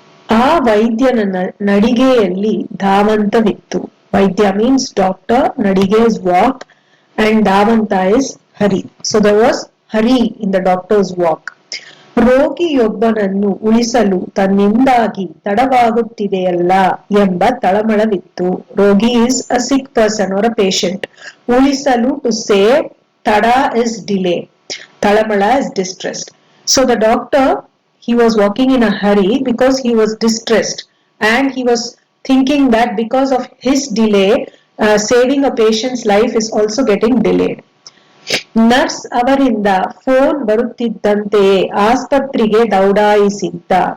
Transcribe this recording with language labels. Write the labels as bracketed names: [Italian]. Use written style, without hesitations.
[Kannada] ಆ ವೈದ್ಯನ ನಡಿಗೆಯಲ್ಲಿ ಧಾವಂತವಿತ್ತು. [English] Vaidya means doctor, nadige is walk, and Davanta is hurry. So there was hurry in the doctor's walk. [Kannada] ರೋಗಿಯೊಬ್ಬನನ್ನು ಉಳಿಸಲು ತನ್ನಿಂದಾಗಿ ತಡವಾಗುತ್ತಿದೆಯಲ್ಲ ಎಂಬ ತಳಮಳವಿತ್ತು. [English] ರೋಗಿ is a sick person or a patient. ಉಳಿಸಲು to save, tada is delay. Talamala is distressed. So the doctor, he was walking in a hurry because he was distressed and he was thinking that because of his delay, saving a patient's life is also getting delayed. [Kannada] Nurse ಅವರಿಂದ phone ಬರುತ್ತಿದ್ದಂತೆಯೇ ಆಸ್ಪತ್ರೆಗೆ ದೌಡಾಯಿಸಿದ್ದ.